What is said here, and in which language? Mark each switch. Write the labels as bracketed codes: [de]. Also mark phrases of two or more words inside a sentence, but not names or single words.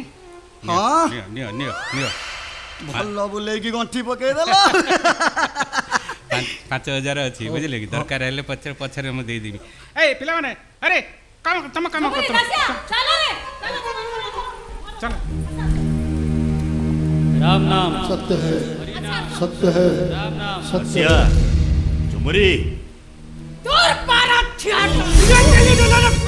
[or] ହଁ ନିଅ ନିଅ ନିଅ। ଭଲ ବୁଲେଇକି ଗଣ୍ଠି ପକେଇଦେଲ। 5,000 ଅଛି, ବୁଝିଲେ କି? ଦରକାର ହେଲେ ପଛରେ ମୁଁ ଦେଇଦେବି। ଏଇ ପିଲାମାନେ, ଆରେ ତମ କାମ କର। ଚାଲ। [hi] राम नाम सत्य है सत्य। झुमरी [bn] তোর পাড়া থিয়েটার